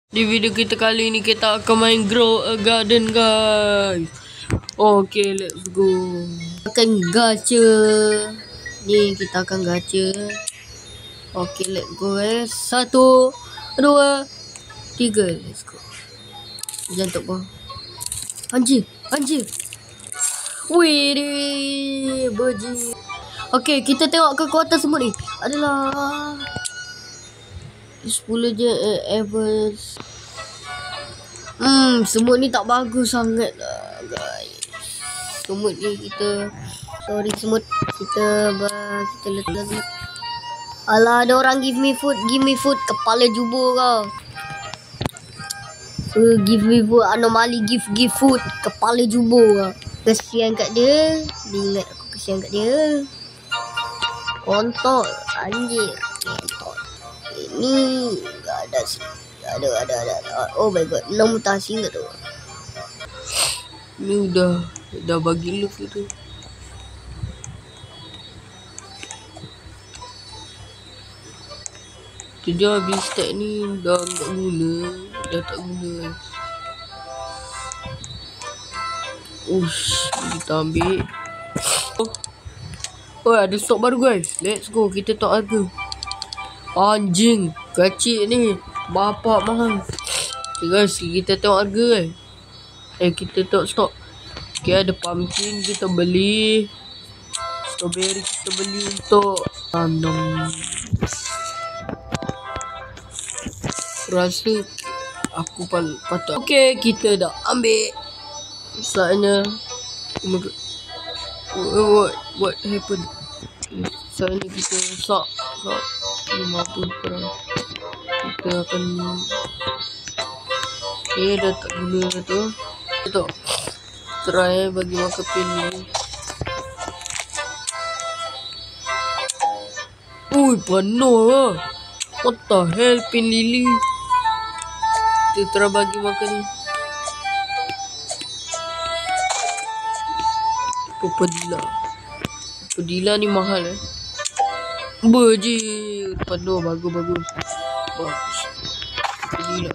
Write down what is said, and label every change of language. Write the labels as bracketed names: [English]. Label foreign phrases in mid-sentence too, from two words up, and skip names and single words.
[Malay] Di video kita kali ni kita akan main Grow a Garden, guys. [English] Okay, let's go. [Malay] Akan gacha. Ni kita akan gacha. [English] Okay, let's go, guys. 1, 2, 3. Let's go. [Malay] Jangan bawah. Anjir. Wih, berji. Okay, kita tengok kekuatan semut ni. Adalah 10 je Evers. Semut ni tak bagus sangat lah, guys. Semut ni kita sorry semut. Kita letak. Alah, ada orang [English] give me food. [Malay] Kepala jubur kau. [English] Give me food. Anomali give food. [Malay] Kepala jubur kau. Kesian kat dia. Dia ingat aku kesian kat dia. Kontol. Anjir. Kontol. Ini ada. [English] Oh my god, [Malay] 6 mutasi enggak tu? Ni dah bagi love itu. Jadi habis stack ni dah tak guna. Kita ambil. Oh, ada stok baru, [English] guys. Let's go, [Malay] kita tok harga. Anjing, kecil ni. Bapak mahal. Okay, guys, kita tengok harga, guys. Kita tengok stok. Okay, ada pumpkin kita beli. Strawberry kita beli untuk tanam. Rasa aku patut. Okay, kita dah ambil. Saatnya. [English] Oh my god. What happened? [Malay] Saatnya kita sak. 50 perang. Kita akan dah tak guna tu. Kita try bagi makan pin ni. Penuh lah. [English] What the hell, pin lily. [Malay] Kita try bagi makan ni. Pedila ni mahal Berji. Penuh, bagus. Pedila.